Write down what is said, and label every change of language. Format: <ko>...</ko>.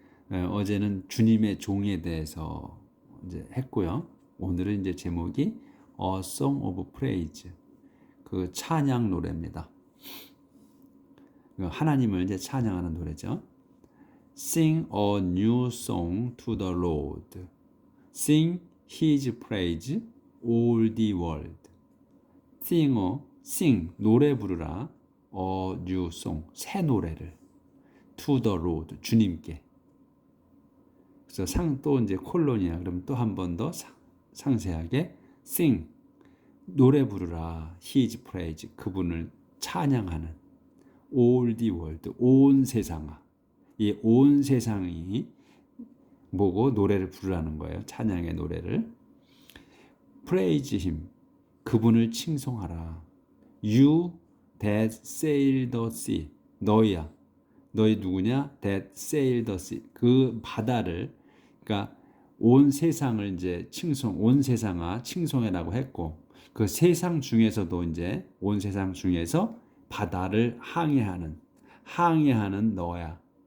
<ko>어제는 주님의 종에 대해서 이제 했고요. 오늘은 이제 제목이</ko> <en>A Song of Praise,</en> <ko>그 찬양 노래입니다. 하나님을 이제 찬양하는 노래죠.</ko> <en>Sing a new song to the Lord. Sing His praise all the world.</en> <ko>Sing 노래 부르라.</ko> <en>A new song</en> <ko>새 노래를</ko> <en>to the Lord</en> <ko>주님께. 그래서 또 이제 콜론이야. 그럼 또 한 번 더 상세하게 sing 노래 부르라.</ko> <en>His praise</en> <ko>그분을 찬양하는</ko> <en>all the world</en> <ko>온 세상아. 이 온 세상이 뭐고 노래를 부르라는 거예요. 찬양의 노래를.</ko> <en>Praise him</en> <ko>그분을 칭송하라.</ko> <en>You that sail the sea 너희야.</en> <ko>너희 누구냐?</ko> <en>That sail the sea</en> <ko>그 바다를 그러니까 온 세상을 이제 온 세상아 칭송해라고 했고 그 세상 중에서도 이제 온 세상 중에서 바다를 항해하는 너야.</ko>